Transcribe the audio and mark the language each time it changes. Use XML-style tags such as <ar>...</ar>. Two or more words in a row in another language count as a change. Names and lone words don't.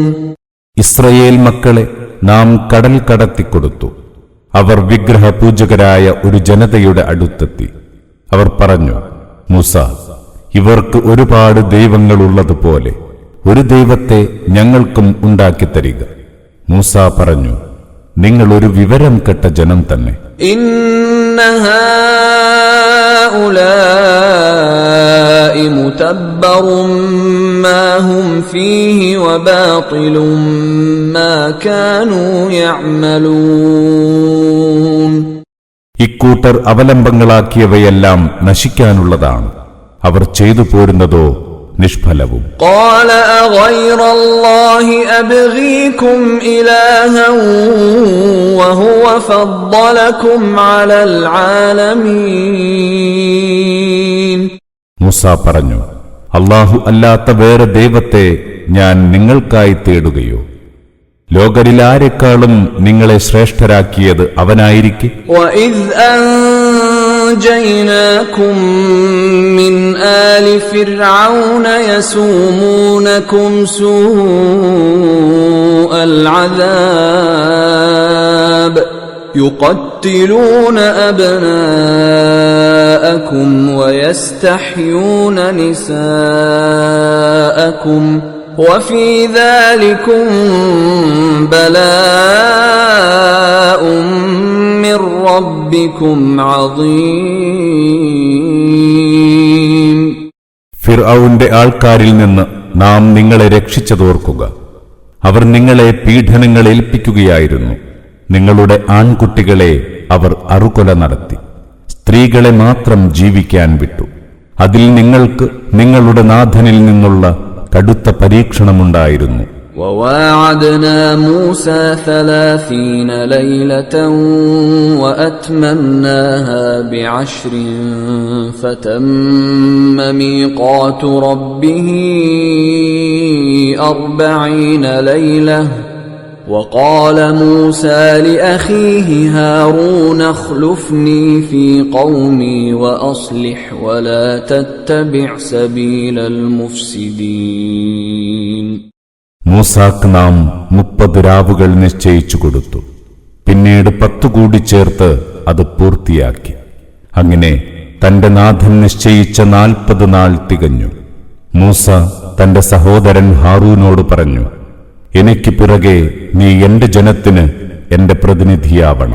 <ml>ഇസ്രായേൽ മക്കളെ നാം കടൽ കടത്തിക്കൊടുത്തു. അവർ വിഗ്രഹപൂജകരായ ഒരു ജനതയുടെ അടുത്തെത്തി. അവർ പറഞ്ഞു, മൂസ, ഇവർക്ക് ഒരുപാട് ദൈവങ്ങളുള്ളതുപോലെ ഒരു ദൈവത്തെ ഞങ്ങൾക്കും ഉണ്ടാക്കിത്തരിക. മൂസ പറഞ്ഞു, നിങ്ങൾ ഒരു വിവരം കെട്ട ജനം തന്നെ.</ml> <ar>إن هؤلاء متبر ما هم فيه وباطل ما كانوا يعملون.</ar> <ml>ഇക്കൂട്ടർ അവലംബങ്ങളാക്കിയവയെല്ലാം നശിക്കാനുള്ളതാണ്. അവർ ചെയ്തു പോരുന്നതോ നിഷ്ഫലവും.</ml> <ar>قال أغير الله أبغيكم إلها وهو فضلكم على العالمين.</ar> <ml>മൂസ പറഞ്ഞു, അല്ലാഹു അല്ലാത്ത വേറെ ദൈവത്തെ ഞാൻ നിങ്ങൾക്കായി തേടുകയോ? ലോകരിൽ ആരെക്കാളും നിങ്ങളെ ശ്രേഷ്ഠരാക്കിയത് അവനായിരിക്കെ.</ml> <ar>وإذ أنجيناكم من آل فرعون يسومونكم سوء العذاب يقتلون أبناءكم ويستحيون نساءكم وفي ذلكم بلاء من ربكم عظيم.</ar> <ml>ഫിർഔന്റെ ആൾക്കാരിൽ നിന്ന് നാം നിങ്ങളെ രക്ഷിച്ചതോർക്കുക. അവർ നിങ്ങളെ പീഡനങ്ങൾ ഏൽപ്പിക്കുകയായിരുന്നു. നിങ്ങളുടെ ആൺകുട്ടികളെ അവർ അറുകൊല നടത്തി. സ്ത്രീകളെ മാത്രം ജീവിക്കാൻ വിട്ടു. അതിൽ നിങ്ങൾക്ക് നിങ്ങളുടെ നാഥനിൽ നിന്നുള്ള കടുത്ത പരീക്ഷണമുണ്ടായിരുന്നു.</ml> <ar>وواعدنا موسى 30 ليلة وأتممناها ب10 فتم ميقات ربه 40 ليلة وقال موسى لأخيه هارون اخلفني في قومي وأصلح ولا تتبع سبيل المفسدين.</ar> <ml>മൂസാക്ക് നാം 30 രാവുകൾ നിശ്ചയിച്ചു കൊടുത്തു. പിന്നീട് 10 കൂടി ചേർത്ത് അത് പൂർത്തിയാക്കി. അങ്ങനെ തന്റെ നാഥൻ നിശ്ചയിച്ച 40 നാൾ തികഞ്ഞു. മൂസ തന്റെ സഹോദരൻ ഹാറൂനോട് പറഞ്ഞു, എനിക്ക് പിറകെ നീ എന്റെ ജനത്തിന് എന്റെ പ്രതിനിധിയാവണം.</ml>